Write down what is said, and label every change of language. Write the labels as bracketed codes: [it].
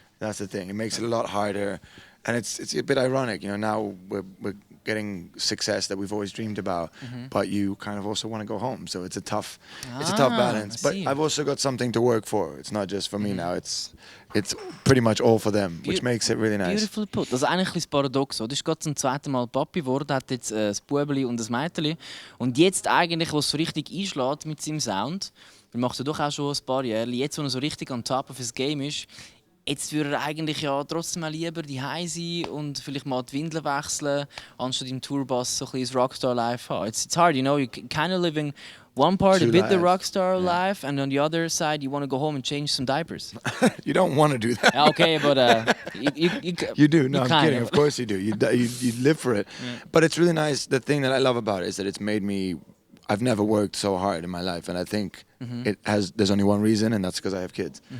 [en] That's the thing. It makes it a lot harder, and it's a bit ironic. You know, now we're getting success that we've always dreamed about, but you kind of also want to go home. So it's a tough balance. But I've also got something to work for. It's not just for me now. It's pretty much all for them, which makes it really nice. Beautiful put. [de] Das ist eigentlich ein bisschen paradox. Das ist gerade zum zweiten Mal Papi geworden, hat jetzt ein Bubeli und ein Mädchen. Und jetzt eigentlich, wo es so richtig einschlägt mit seinem Sound, wir machen doch auch schon ein paar Jahre, jetzt wo er so richtig [en] on top of his game [de] ist, jetzt würde er eigentlich ja trotzdem mal lieber daheim sein und vielleicht mal die Windeln wechseln, anstatt im Tourbus so ein bisschen das Rockstar-Life haben. [en] It's hard, you know, you're kind of living one part a bit the rockstar life, and on the other side you want to go home and change some diapers. You don't want to do that. Okay, but you do. No, I'm kidding. Of course you do. You live for it. Yeah. But it's really nice. The thing that I love about it is that it's made me. I've never worked so hard in my life, and I think there's only one reason, and that's because I have kids.